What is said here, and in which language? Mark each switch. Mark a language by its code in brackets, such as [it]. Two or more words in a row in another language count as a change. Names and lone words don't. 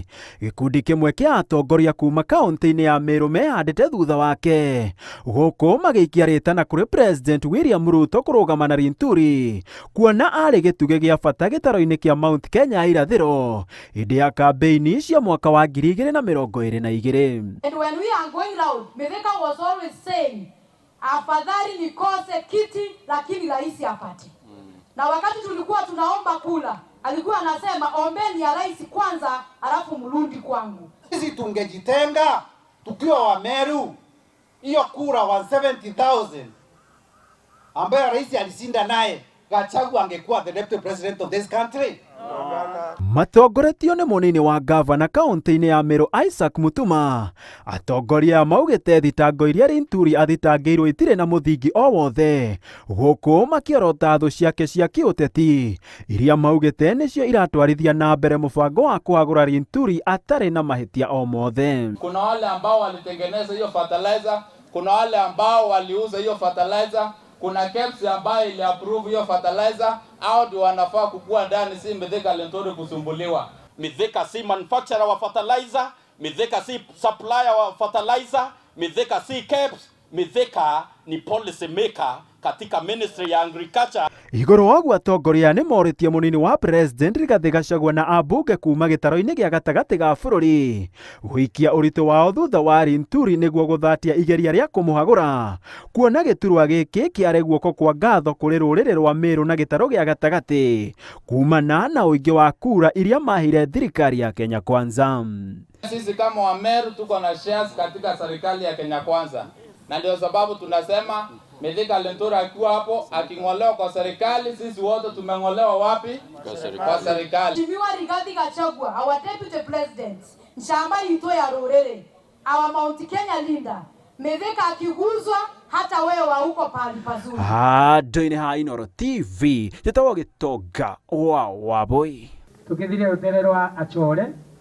[ki] Gĩkundi kĩmwe kĩa atongoria kuma kaunti-inĩ ya Meru mehandĩte thutha wake, gũkũ magĩikia rĩtana kũrĩ President William Ruto kũrũgama na Linturi, kuona arĩ gĩtugĩ gĩa bata gĩtaro-inĩ kĩa Mount Kenya irathĩro hĩndĩ ya kambeini cia mwaka wa 2022. [en] And when we are going round, Mithika was always saying, [sw] afadhali nikose kiti lakini rais apate. Na wakati tulikuwa tunaomba kula, alikuwa anasema ombeni ya rais kwanza alafu mrudi kwangu. Sisi tungejitenga tukiwa wa Meru, hiyo kura 170,000 ambayo rais alishinda naye, Gachagua angekuwa [en] the deputy president of this country. [ki] Matongoretio nĩ mũnini wa gavana kaunti-inĩ ya Meru Isaac Mutuma. Atongoria maugĩte thitango iria Linturi athitangĩirwo itirĩ na mũthingi o wothe, gũkũ makĩorota thũ ciake cia kĩũteti iria maugĩte nĩcio iratwarithia na mbere mũbango wa kũagũra Linturi atarĩ na mahĩtia o mothe. [sw] Kuna wale ambao walitengeneza hiyo fertilizer, kuna wale ambao waliuza hiyo fertilizer, kuna KEBS ambayo ili approve hiyo fertilizer, au ndio wanafaa kukua ndani, si Mithika Linturi kusumbuliwa. Mithika si manufacturer wa fertilizer, Mithika si supplier wa fertilizer, Mithika si KEBS, Mithika ni [en] policy maker [sw] katika ministry ya agriculture. [ki] Igũrũ woguo atongoria nĩ morĩtie mũnini wa President Rigathĩ Gachagua na ambunge kuma gĩtaro-inĩ gĩa gatagatĩ ga bũrũri gũikia ũritũ wao thutha wa Linturi nĩguo gũthatia igeria rĩa kũmũhagũra, kuona gĩturwa gĩkĩ kĩarĩ guoko kwa ngatho kũrĩ rũrĩrĩ rwa Meru na gĩtaro gĩa gatagatĩ kumana na ũingĩ wa kura iria mahire thirikari ya Kenya Kwanza. [sw] Sisi kama wa Meru tuko na shares katika serikali ya Kenya Kwanza, na ndio sababu tunasema Mithika Linturi akiwa hapo aking'olewa kwa serikali, sisi wote tumeng'olewa wapi? Kwa serikali. [en] Mheshimiwa Rigathĩ Gachagua, our deputy president, [ki] nshamba ito ya rũrĩrĩ, [en] our Mount Kenya leader, [sw] Mithika akiguzwa hata wewe wa huko pali pazuri. [ki] Handũ-inĩ ha Inooro TV, gĩtagwo Gĩtonga wa Wambũi. Tukithire rũtere rwa Achore